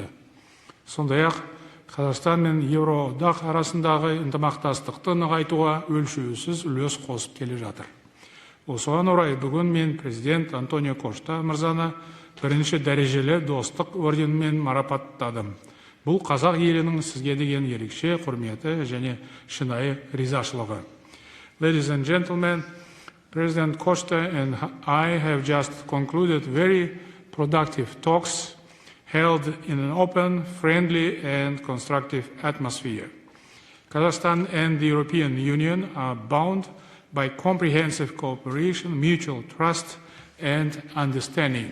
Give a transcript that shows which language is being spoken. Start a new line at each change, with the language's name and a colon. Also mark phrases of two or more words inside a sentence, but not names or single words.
Kazakh: Сондай-ақ Қазақстан мен Еуроодақ арасындағы ынтымақтастықты нығайтуға өлшеусіз үлес қосып келе жатыр. Осыған орай бүгін мен президент Антонио Кошта мырзаны бірінші дәрежелі достық орденімен марапаттадым. Бұл қазақ елінің сізге деген ерекше құрметі және шынайы ризашылығы.
English: Ladies and gentlemen, President Costa and I have just concluded very productive talks held in an open, friendly and constructive atmosphere. Kazakhstan and the European Union are bound by comprehensive cooperation, mutual trust and understanding.